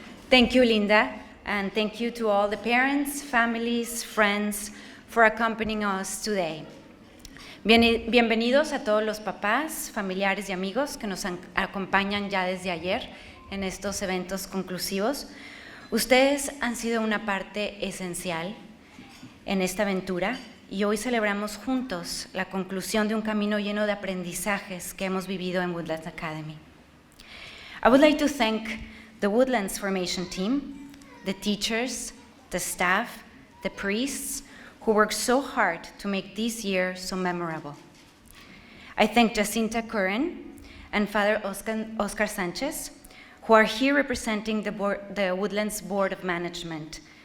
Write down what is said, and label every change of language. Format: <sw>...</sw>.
<en>Thank you, Linda, and thank you to all the parents, families, friends for accompanying us today.</en> <es>Bienvenidos a todos los papás, familiares y amigos que nos acompañan ya desde ayer en estos eventos conclusivos. Ustedes han sido una parte esencial en esta aventura y hoy celebramos juntos la conclusión de un camino lleno de aprendizajes que hemos vivido en Woodlands Academy.</es> <en>I would like to thank the Woodlands formation team, the teachers, the staff, the priests, who worked so hard to make this year so memorable. I thank Jacinta Curran and Father Oscar Sanchez, who are here representing the Woodlands Board of Management.</en>